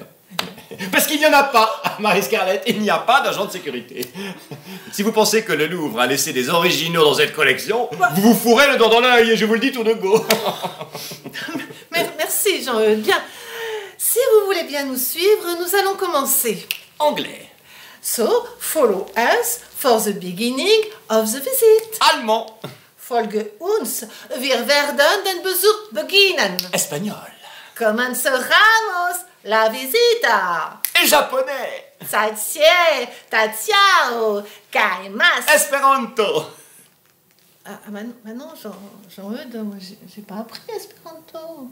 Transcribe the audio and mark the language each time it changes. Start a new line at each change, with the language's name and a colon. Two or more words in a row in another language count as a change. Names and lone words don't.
French: Parce qu'il n'y en a pas, Marie-Scarlett, il n'y a pas d'agent de sécurité. Si vous pensez que le Louvre a laissé des originaux dans cette collection, vous vous fourrez le doigt dans l'œil, et je vous le dis tout de go. Merci Jean-Eudes. Bien, si vous voulez bien nous suivre, nous allons commencer. Anglais.
English: So, follow us for the beginning of the visit.
French: Allemand.
German: Folge uns, wir werden den Besuch beginnen.
French: Espagnol.
Spanish: Comenzamos la visita.
French: Et japonais. Satie, tatiao, kaimas. Espéranto. Ah, maintenant, Jean-Eudes, moi, j'ai pas appris espéranto.